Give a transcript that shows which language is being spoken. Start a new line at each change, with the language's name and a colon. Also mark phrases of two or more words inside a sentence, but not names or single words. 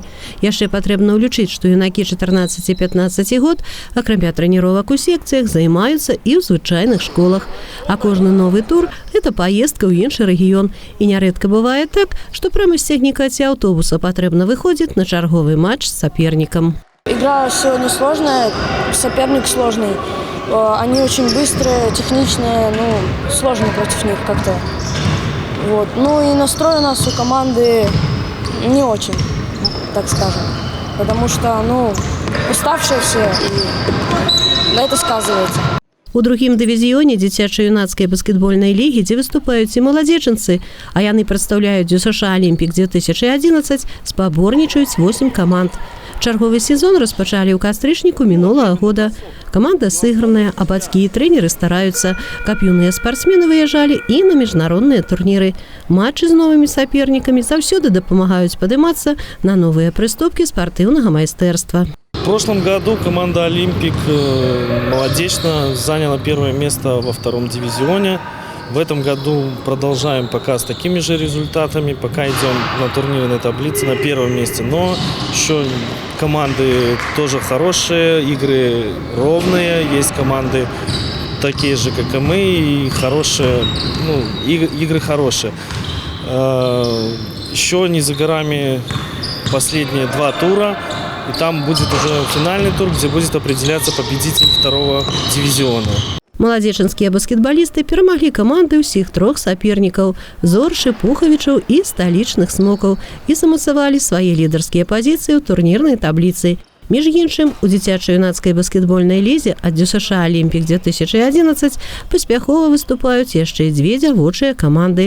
Belarusian: Яшчэ патрэбна ўлічыць, што юнакі 14-15 год, акрамя трэніровак у секцыях, займаюцца і ў звычайных школах. А кожны новы тур – гэта паездка ў іншы рэгіён. І нярэдка бывае так, што пряма з цягніка ці аўтобуса патрэбна выходзіць на чарговы матч з сапернікам.
Russian: Игра сегодня сложная, соперник сложный. Они очень быстрые, техничные, сложно против них как-то. Вот. И настрой у нас у команды не очень, так скажем. Потому что, уставшие все, и на это сказывается.
Belarusian: У другім дывізіёне дзіцяча-юнацкай баскетбольнай лігі, дзе выступаюць і маладзечанцы, а яны прадстаўляюць ДЮСШ «Олімпік» 2011, спаборнічаюць 8 каманд. Чарговы сезон распачалі ў кастрычніку мінулага года. Каманда сыграная, а бацькі і трэнеры стараюцца, каб юныя спартсмены выязджалі і на міжнародныя турніры. Матчы з новымі сапернікамі заўсёды дапамагаюць падымацца на новыя прыступкі спартыўнага майстэрства.
Russian: В прошлом году команда «Олимпик» молодечно заняла первое место во 2-м дивизионе. В этом году продолжаем пока с такими же результатами, пока идем на турнирной таблице на 1-м месте. Но еще команды тоже хорошие, игры ровные, есть команды такие же, как и мы, и хорошие, игры хорошие. Еще не за горами последние 2 тура. И там будет уже финальный тур, где будет определяться победитель 2-го дивизиона.
Belarusian: Маладзечанскія баскетбалісты перамаглі каманды ўсіх 3 сапернікаў – Зоршы, Пухавічаў і сталічных смокаў і замацавалі свае лідарскія пазіцыі ў турнірнай табліцы. Між іншым, у дзіцяча-юнацкай баскетбольнай лізе ад ДЮСШ «Олімпік» 2011 паспяхова выступаюць яшчэ 2 дзявочыя каманды.